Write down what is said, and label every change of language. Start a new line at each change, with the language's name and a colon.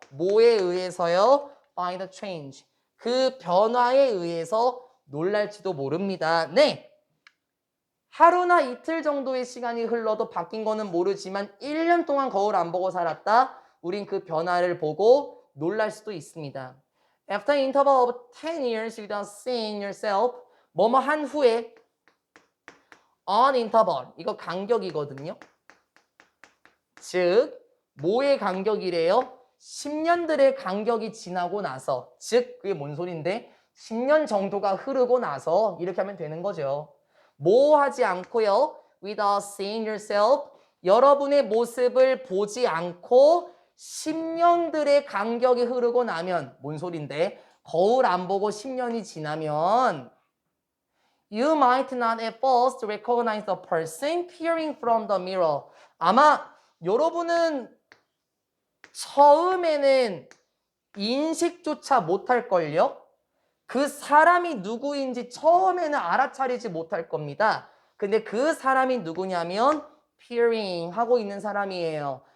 Korean: 뭐에 의해서요?
English: By the change.
Korean: 그 변화에 의해서 놀랄지도 모릅니다. 네. 하루나 이틀 정도의 시간이 흘러도 바뀐 거는 모르지만 1년 동안 거울 안 보고 살았다. 우린 그 변화를 보고 놀랄 수도 있습니다.
English: After an interval of 10 years without seeing yourself,
Korean: 뭐뭐 한 후에
English: on interval,
Korean: 이거 간격이거든요. 즉, 뭐의 간격이래요? 10년들의 간격이 지나고 나서, 즉, 그게 뭔 소린데? 10년 정도가 흐르고 나서 이렇게 하면 되는 거죠. 뭐 하지 않고요.
English: Without seeing yourself,
Korean: 여러분의 모습을 보지 않고 10년들의 간격이 흐르고 나면 뭔 소린데? 거울 안 보고 10년이 지나면
English: You might not at first recognize the person peering from the mirror.
Korean: 아마 여러분은 처음에는 인식조차 못할걸요? 그 사람이 누구인지 처음에는 알아차리지 못할 겁니다. 근데 그 사람이 누구냐면 peering 하고 있는 사람이에요.